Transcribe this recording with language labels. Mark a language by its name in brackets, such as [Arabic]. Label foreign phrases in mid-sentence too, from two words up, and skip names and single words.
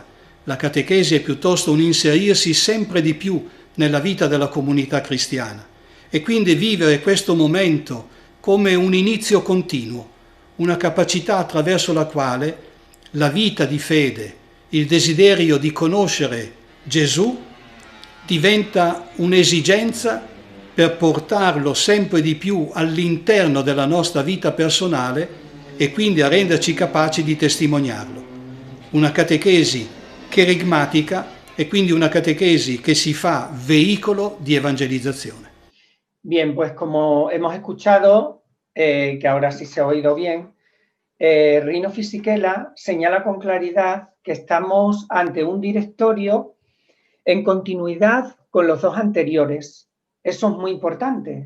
[Italian] La catechesi è piuttosto un inserirsi sempre di più nella vita della comunità cristiana e quindi vivere questo momento come un inizio continuo, una capacità attraverso la quale la vita di fede, il desiderio di conoscere Gesù diventa un'esigenza per portarlo sempre di più all'interno della nostra vita personale e quindi a renderci capaci di testimoniarlo. Una catechesi cherigmatica e quindi una catechesi che si fa veicolo di evangelizzazione. [Spanish] Bien, pues como hemos escuchado, que ahora sí se ha oído bien, Rino Fisichella señala con claridad que estamos ante un directorio en continuidad con los 2 anteriores. Eso es muy importante.